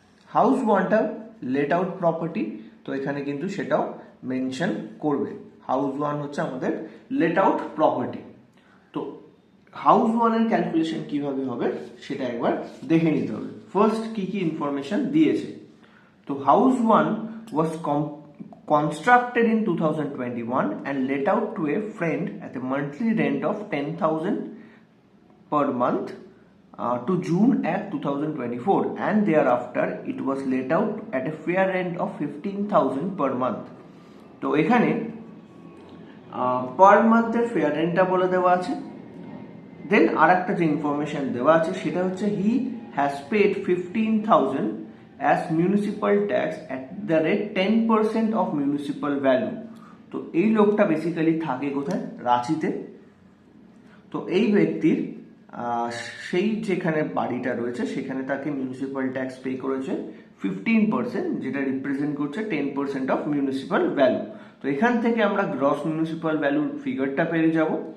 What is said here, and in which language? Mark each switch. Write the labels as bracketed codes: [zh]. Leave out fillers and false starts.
[bn] House 1টা late out property, তো এখানে কিন্তু সেটাও মেনশন করবে। হাউস 1 হচ্ছে আমাদের লেট আউট প্রপার্টি। তো হাউস 1 এর ক্যালকুলেশন কিভাবে হবে সেটা একবার দেখে নিতে হবে। ফার্স্ট কি কি ইনফরমেশন দিয়েছে। তো house 1 [en] was constructed in 2021 and let out to a friend at a monthly rent of 10,000 per month to June 8, 2024, and thereafter it was let out at a fair rent of 15,000 per month. [bn] তো এখানে পার মান্থের fair রেন্টটা বলে দেওয়া আছে। দেন আর একটা যে information দেওয়া আছে সেটা হচ্ছে [en] He has paid 15,000 as municipal tax at the rate 10% of municipal value. [bn] তো এই লোকটা বেসিক্যালি থাকে কোথায়? রাঁচিতে। তো এই ব্যক্তির সেই যেখানে বাড়িটা রয়েছে সেখানে তাকে মিউনিসিপ্যাল ট্যাক্স পে করেছে 15%, যেটা রিপ্রেজেন্ট করছে 10% অফ মিউনিসিপ্যাল ভ্যালু। তো এখান থেকে আমরা গ্রস মিউনিসিপ্যাল ভ্যালুর ফিগারটা পেয়ে যাব।